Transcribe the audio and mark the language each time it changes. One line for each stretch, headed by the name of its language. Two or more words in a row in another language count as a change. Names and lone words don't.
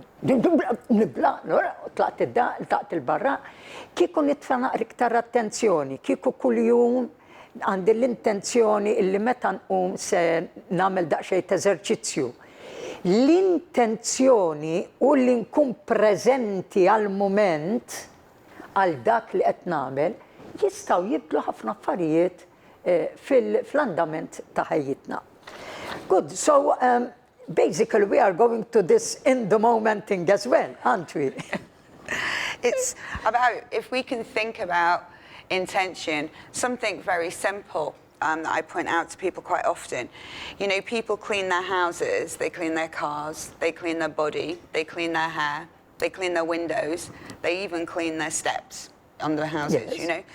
Maltese: Nibla, tlaqt il-barra, kieku nitfa' iktar attenzjoni, kieku kuljum għandi l-intenzjoni illi meta nqum se nagħmel daqsxejn eżerċizzju. L-intenzjoni u li nkun preżenti għal mument għal dak li qed nagħmel jistgħu jibdlu ħafna affarijiet fl-andament ta' ħajjitna.
English: Good, so basically we are going to this in the moment thing as well, aren't we? It's about, if we can think about intention, something very simple that I point out to people quite often. You know, people clean their houses, they clean their cars, they clean their body, they clean their hair, they clean their windows, they even clean their steps on their houses, you know.